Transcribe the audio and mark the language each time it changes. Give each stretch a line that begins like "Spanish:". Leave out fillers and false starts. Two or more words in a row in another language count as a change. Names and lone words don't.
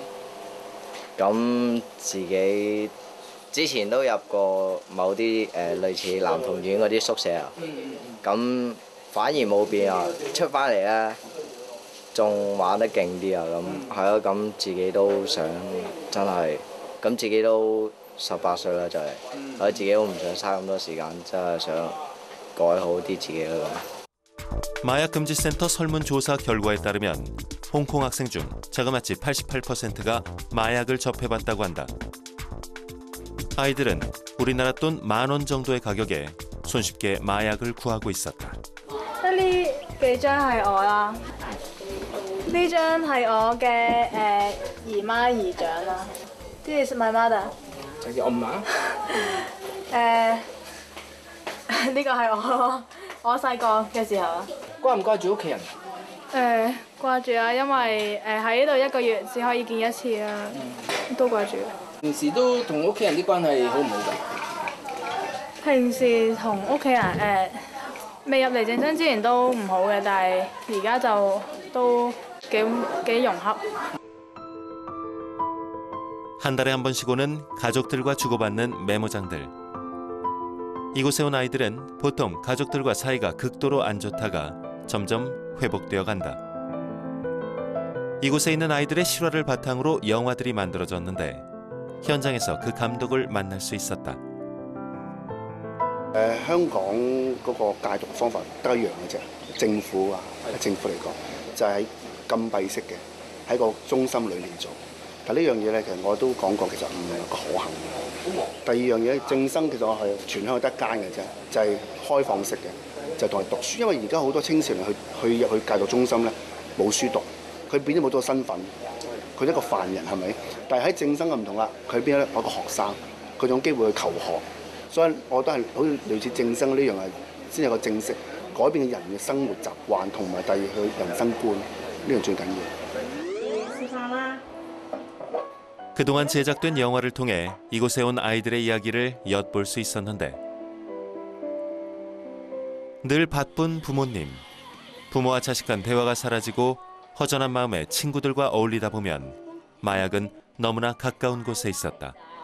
Cantonese: 咁自己之前都入過某啲類似男童院嗰啲宿舍啊，咁反而冇變啊，出翻嚟咧仲玩得勁啲啊，咁係咯，咁自己都想真係，咁自己都18歲啦，就係，我自己都唔想嘥咁多時間，真係想改好啲自己咯。
Korean: 마약금지센터 설문조사 결과에 따르면 홍콩 학생 중 자그마치 88%가 마약을 접해봤다고 한다. 아이들은 우리나라 돈 10,000원 정도의 가격에 손쉽게 마약을 구하고 있었다.
Cantonese: 呢幾張係我啦，呢張係我嘅姨媽姨丈啦。
English: This is my mother。
Cantonese: 係我媽。呢個係我細個嘅時候啦。掛唔掛住屋企人？掛住啊，因為喺呢度1個月只可以見1次啊，都掛住。平時都同屋企人啲關係好唔好㗎？平時同屋企人未入嚟正生之前都唔好嘅，但係而家就都幾融洽。
Korean: 한 달에 한 번씩 오는 가족들과 주고받는 메모장들. 이곳에 온 아이들은 보통 가족들과 사이가 극도로 안 좋다가 점점 회복되어 간다. 이곳에 있는 아이들의 실화를 바탕으로 영화들이 만들어졌는데 현장에서 그 감독을 만날 수 있었다.
Cantonese: 香港嗰個戒毒方法得一樣嘅啫，政府嚟講就係禁閉式嘅，喺個中心裏面做。但呢樣嘢咧，其實我都講過，其實唔係可行。第二樣嘢正生其實我係全香港得一間嘅啫，就係、開放式嘅，就同人讀書。因為而家好多青少年去戒毒中心咧冇書讀，佢變咗冇咗個身份，佢一個犯人係咪？但係喺正生嘅唔同啦，佢變咗一個學生，佢有機會去求學，所以我覺得係好似類似正生呢樣係先有個正式改變人嘅生活習慣同埋第二佢人生觀，呢樣最緊要。示範啦。
Korean: 그동안 제작된 영화를 통해 이곳에 온 아이들의 이야기를 엿볼 수 있었는데 늘 바쁜 부모님, 부모와 자식 간 대화가 사라지고 허전한 마음에 친구들과 어울리다 보면 마약은 너무나 가까운 곳에 있었다.